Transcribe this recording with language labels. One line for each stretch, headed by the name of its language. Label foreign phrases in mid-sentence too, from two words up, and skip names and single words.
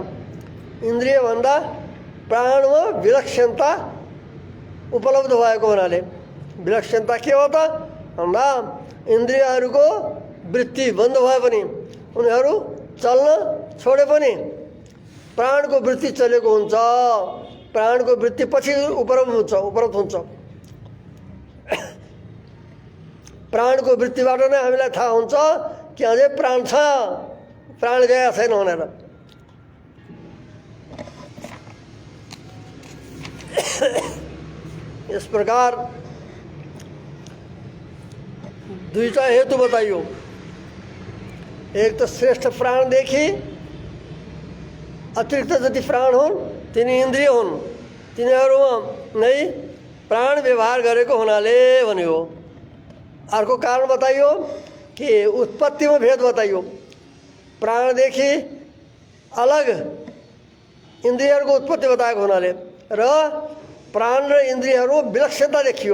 Nepali: इन्द्रियभन्दा प्राणमा विलक्षणता उपलब्ध भएको हुनाले विलक्षणता के हो त भन्दा इन्द्रियहरूको वृत्ति बन्द भए पनि उनीहरू चल्न छोडे पनि प्राणको वृत्ति चलेको हुन्छ। प्राणको वृत्ति पछि उपरत हुन्छ। प्राणको वृत्तिबाट नै हामीलाई थाहा हुन्छ कि अझै प्राण छ, प्राण गएको छैन भनेर।
Hindi: इस प्रकार
Nepali: दुईटा हेतु बताइयो।
Hindi: एक तो
Nepali: श्रेष्ठ प्राणदेखि अतिरिक्त जति प्राण हुन् तिनी इन्द्रिय हुन्, तिनीहरूमा नै प्राण व्यवहार गरेको हुनाले भन्यो। अर्को कारण बताइयो कि उत्पत्तिमा भेद बताइयो। प्राणदेखि अलग इन्द्रियहरूको उत्पत्ति बताएको हुनाले र प्राण र इन्द्रियहरू विलक्षणता देखियो।